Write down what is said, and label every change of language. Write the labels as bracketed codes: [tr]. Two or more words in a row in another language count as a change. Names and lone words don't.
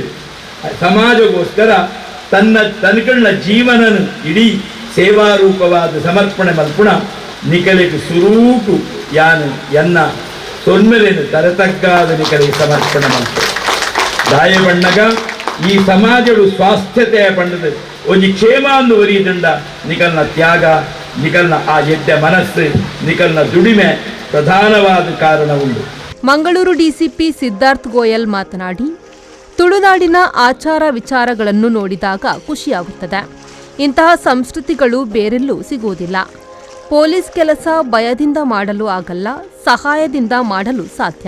[tcy] ಸಮಾಜಗೋಸ್ಕರ ತನ್ನ ಜೀವನನ ಇಡೀ ಸೇವಾರೂಪವಾದ ಸಮರ್ಪಣೆ ಮಲ್ಪುಣ ನಿಕಲಿಗೆ ಸುರೂಟು ಯಾನು ಎನ್ನ ತೊನ್ಮೆಲೆನು ತರತಗ್ಗಾದ ನಿಕಲಿಗೆ ಸಮರ್ಪಣೆ ಮಲ್ಪು ದಾಯಬಣ್ಣಗ ಈ ಸಮಾಜಡು ಸ್ವಾಸ್ಥ್ಯತೆಯ ಪಂಡದ ಒಂಜಿ ಕ್ಷೇಮ ಅಂದು ಒರಿಯುದುಂಡ ನಿಕಲ್ನ ತ್ಯಾಗ, ನಿಕಲ್ನ ಆ ಎಡ್ಡೆ ಮನಸ್ಸು, ನಿಕಲ್ನ ದುಡಿಮೆ ಪ್ರಧಾನವಾದ ಕಾರಣ ಉಂಟು. [kn] ಮಂಗಳೂರು ಡಿಸಿಪಿ ಸಿದ್ಧಾರ್ಥ್ ಗೋಯಲ್ ಮಾತನಾಡಿ, ತುಳುನಾಡಿನ ಆಚಾರ ವಿಚಾರಗಳನ್ನು ನೋಡಿದಾಗ ಖುಷಿಯಾಗುತ್ತದೆ. ಇಂತಹ ಸಂಸ್ಕೃತಿಗಳು ಬೇರೆಲ್ಲೂ ಸಿಗುವುದಿಲ್ಲ. ಪೊಲೀಸ್ ಕೆಲಸ ಭಯದಿಂದ ಮಾಡಲು ಆಗಲ್ಲ, ಸಹಾಯದಿಂದ ಮಾಡಲು ಸಾಧ್ಯ.